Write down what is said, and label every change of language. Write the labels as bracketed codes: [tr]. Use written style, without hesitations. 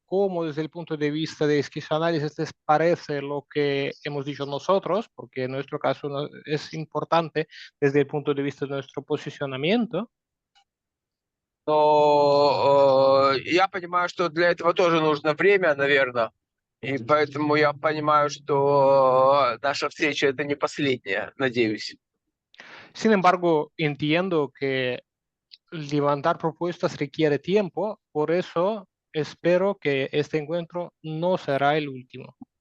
[es] cómo desde el punto de vista de esquizoanálisis les parece lo que hemos dicho nosotros, porque en nuestro caso es importante desde el punto de vista de nuestro posicionamiento. [ru] Но я понимаю, что для этого тоже нужно время, наверное. И поэтому я понимаю, что наша встреча это не последняя, надеюсь. [es] Sin embargo, entiendo que levantar propuestas requiere tiempo, por eso espero que este encuentro no será el último.